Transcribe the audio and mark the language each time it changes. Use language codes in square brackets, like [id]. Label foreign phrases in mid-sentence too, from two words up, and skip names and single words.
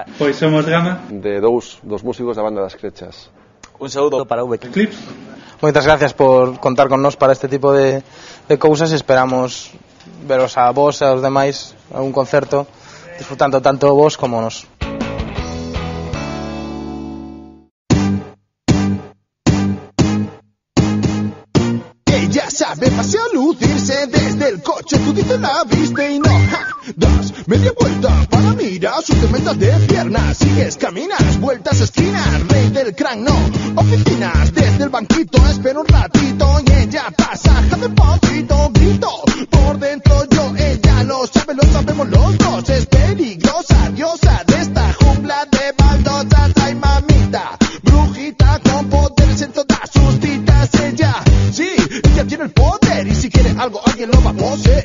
[gl] Pois somos Gama, de dous músicos da banda das Crechas. Un saúdo para V-Clips. Moitas gracias por contar con nós para este tipo de cousas. Esperamos veros a vos e aos demais a un concerto disfrutando tanto vos como nos. [es] Ella sabe pasear, lucirse desde el coche, tú dices la viste y no, das media vuelta para mirar sus tremendas de piernas, sigues, caminas, vueltas esquinas, rey del crank, no, oficinas, desde el banquito, espero un ratito y ella pasa, despacito, grito, por dentro yo, ella lo sabemos los dos, es peligrosa, diosa de esta jungla de baldosas, ay mamita, brujita con poderes en todas sus citas, ella, sí, ella tiene el poder y si quiere algo alguien lo va a poseer.